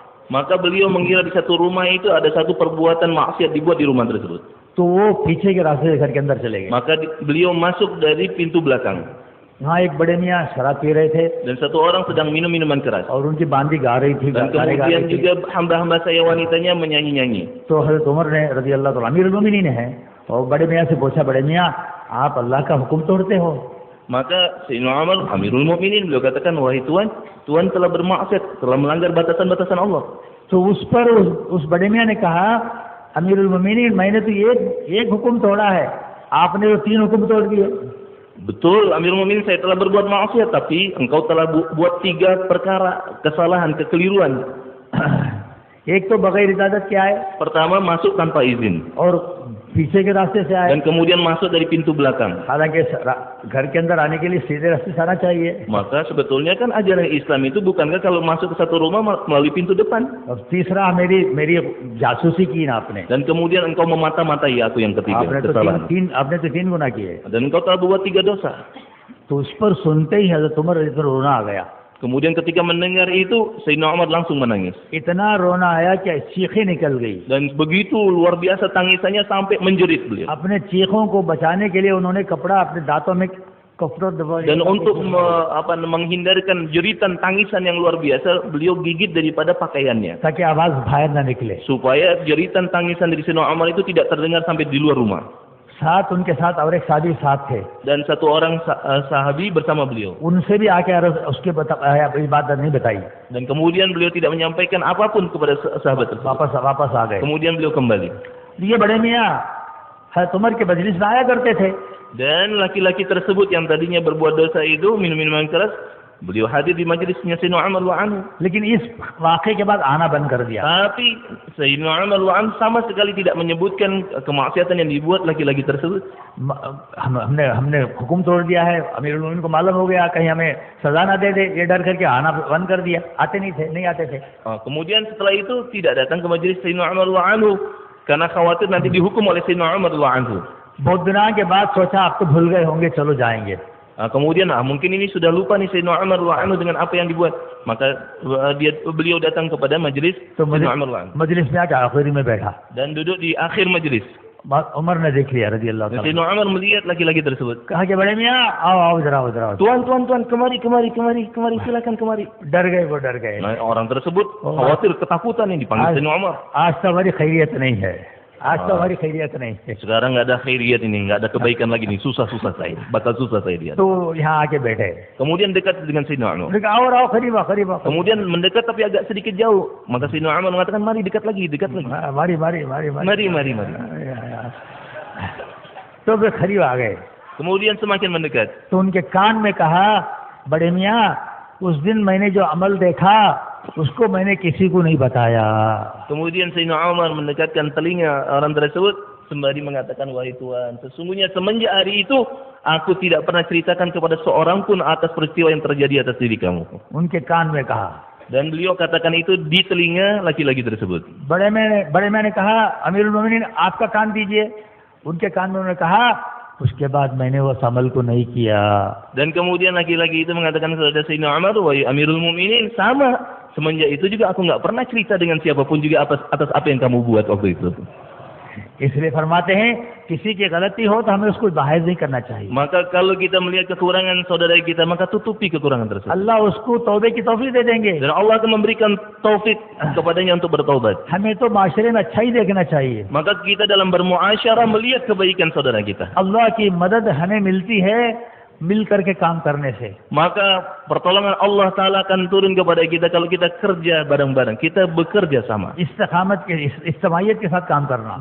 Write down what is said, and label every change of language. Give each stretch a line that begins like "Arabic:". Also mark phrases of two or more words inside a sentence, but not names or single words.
Indonesian: Maka beliau mengira di satu rumah itu ada satu perbuatan maksiat dibuat di rumah tersebut.
Hindi: तो वो पीछे के रास्ते से घर के अंदर चले गए.
Indonesian: Maka beliau masuk dari pintu belakang.
Hindi: यहाँ एक बड़े मियाँ शराब पी रहे थे
Indonesian: Dan satu orang sedang minum minuman keras.
Hindi: और उनकी बांदी गा रही थी.
Indonesian: Dan kemudian juga hamba-hamba saya wanitanya menyanyi-nyanyi.
Hindi: तो हज़रत उमर ने
Arabic: رضي الله تعالى
Hindi: अमीरुल मोमिनीन है और बड़े मियाँ से पूछा, बड़े मियाँ आप अल्लाह का हुक्म तोड़ते हो?
Indonesian: Maka Sayyidina Umar Amirul Mukminin beliau katakan, wahai Tuan, Tuan telah bermaksiat, telah melanggar batasan-batasan Allah.
Hindi: तो उस पर उस बड़े मियाँ ने कहा, अमीरुल मोमिनीन मैंने तो एक हुक्म तोड़ा है, आपने तो 3 हुक्म तोड़ दिए.
Indonesian: Betul, Amirul Mukminin, saya telah berbuat maksiat, tapi engkau telah buat 3 perkara kesalahan, kekeliruan.
Hindi: एक तो बगैर इजाजत के आए
Indonesian: Pertama, masuk tanpa izin.
Hindi: और पीछे के रास्ते से आए.
Indonesian: Dan kemudian masuk dari pintu belakang.
Hindi: हालांकि घर के अंदर आने के लिए सीधे रास्ते से आना चाहिए.
Indonesian: Maka sebetulnya kan ajaran Islam itu bukankah kalau masuk ke satu rumah melalui pintu depan.
Hindi: और तीसरा मेरी जासूसी की ना आपने.
Indonesian: Dan kemudian engkau memata-matai aku yang ketiga,
Hindi: आपने तो
Indonesian: kesalahan.
Hindi: आपने तो 3 गुनाह किए.
Indonesian: Dan engkau telah buat 3 dosa.
Hindi: तो उस पर सुनते ही हजरत उमर इतना रोना आ गया.
Indonesian: Kemudian ketika mendengar itu, Sayyidina Umar langsung menangis.
Hindi: इतना रोना आया कि चीखें निकल गई.
Indonesian: Dan begitu luar biasa tangisannya sampai menjerit beliau.
Hindi: अपने चीखों को बचाने के लिए उन्होंने कपड़ा अपने दांतों में कपड़ा दबा.
Indonesian: Dan untuk menghindarkan jeritan tangisan yang luar biasa, beliau gigit daripada pakaiannya.
Hindi: ताकि आवाज बाहर ना निकले.
Indonesian: Supaya jeritan tangisan dari Sayyidina Umar itu tidak terdengar sampai di luar rumah.
Hindi: साथ उनके साथ और एक साथी साथ थे.
Indonesian: Dan satu orang sahabi bersama beliau.
Hindi: उनसे भी आके उसके बात नहीं बताई.
Indonesian: Dan kemudian beliau tidak menyampaikan apapun kepada sahabat tersebut.
Hindi: वापस आ गए.
Indonesian: Kemudian beliau kembali.
Hindi: ये बड़े मियाँ हज़रत उमर के मजलिस में आया करते थे.
Indonesian: Dan laki-laki tersebut yang tadinya berbuat dosa itu, minum minuman keras, beliau hadir di majlisnya Sayyidina Umar
Arabic: radhiyallahu anhu.
Hindi: लेकिन इस वाक़े के बाद आना बंद कर दिया.
Indonesian: Tapi Sayyidina Umar
Arabic: radhiyallahu anhu
Indonesian: sama sekali tidak menyebutkan kemaksiatan yang dibuat laki-laki tersebut.
Hindi: हमने हुक्म तोड़ दिया है, अमीरुल मोमिनीन को मालूम हो गया कहीं हमें सजा ना दे, ये डर करके आना बंद कर दिया. नहीं आते थे.
Indonesian: Kemudian setelah itu tidak datang ke majelis Sayyidina Umar
Arabic: radhiyallahu anhu
Indonesian: karena khawatir nanti dihukum oleh Sayyidina Umar
Arabic: radhiyallahu anhu.
Hindi: बहुत दिनों के बाद सोचा आप तो भूल गए होंगे, चलो जाएंगे.
Indonesian: Kemudian mungkin ini sudah lupa nih Sayyidina Umar
Arabic: radhiyallahu anhu
Indonesian: dengan apa yang dibuat. Maka beliau datang kepada majelis Sayyidina Umar
Arabic: radhiyallahu anhu.
Hindi: मजलिस में आके आखिरी में बैठा.
Indonesian: Dan duduk di akhir majelis.
Hindi: उमर ने देख लिया
Arabic: رضي الله تعالى.
Indonesian: Sayyidina Umar melihat laki-laki tersebut.
Hindi: कहा कि बड़े मियाँ आओ जरा.
Indonesian: Tuan, kemari, silakan kemari.
Hindi: डर गए.
Indonesian: Nah, orang tersebut khawatir, ketakutan ini dipanggil Sayyidina Umar.
Hindi: आज तो हमारी खैरियत नहीं है.
Indonesian: Sekarang nggak ada khairiyat ini, nggak ada kebaikan lagi nih, bakal susah saya dia.
Hindi: तो यहाँ आके बैठे.
Indonesian: Kemudian dekat dengan Sayyidina Umar.
Hindi: आओ करीबा.
Indonesian: Kemudian mendekat tapi agak sedikit jauh. Maka Sayyidina Umar mengatakan, mari dekat lagi. Mari.
Hindi: तो वे करीब आ गए.
Indonesian: Kemudian semakin mendekat.
Hindi: तो उनके कान में कहा, बड़े मियाँ उस दिन मैंने जो अमल देखा उसको मैंने किसी को नहीं बताया.
Indonesian: Kemudian Sayyidina Umar mendekatkan telinga orang tersebut sembari mengatakan, wahai Tuan, sesungguhnya semenjak hari itu aku tidak pernah ceritakan kepada seorang pun atas peristiwa yang terjadi atas diri kamu.
Hindi: उनके कान में कहा.
Indonesian: Dan beliau katakan itu di telinga laki-laki tersebut.
Hindi: बड़े मियाँ ने कहा, अमीरुल मोमिनीन आपका कान दीजिए. उनके कान में उन्होंने कहा, उसके बाद मैंने वो अमल को नहीं किया.
Indonesian: Dan kemudian laki-laki itu mengatakan kepada Sayyidina Umar, wahai Amirul Mukminin, sama. Semenjak itu juga aku nggak pernah cerita dengan siapapun juga atas apa yang kamu buat waktu itu.
Hindi: इसलिए फरमाते हैं किसी की गलती हो तो हमें उसको जाहिर नहीं करना चाहिए.
Indonesian: Maka kalau kita melihat kekurangan saudara kita, maka tutupi kekurangan tersebut.
Hindi: अल्लाह उसको तौबे की तौफीक दे देंगे.
Indonesian: Dan Allah akan memberikan taufik kepadanya untuk bertaubat.
Hindi: हमें तो माशरे में अच्छा ही देखना चाहिए.
Indonesian: Maka kita dalam bermuasyarah melihat kebaikan saudara kita.
Hindi: अल्लाह की मदद हमें मिलती है मिल करके काम करने से.
Indonesian: Maka pertolongan Allah Ta'ala akan turun kepada kita kalau kita kerja bareng-bareng. Kita bekerja sama.
Hindi: इज्तिमाइयत के साथ काम करना.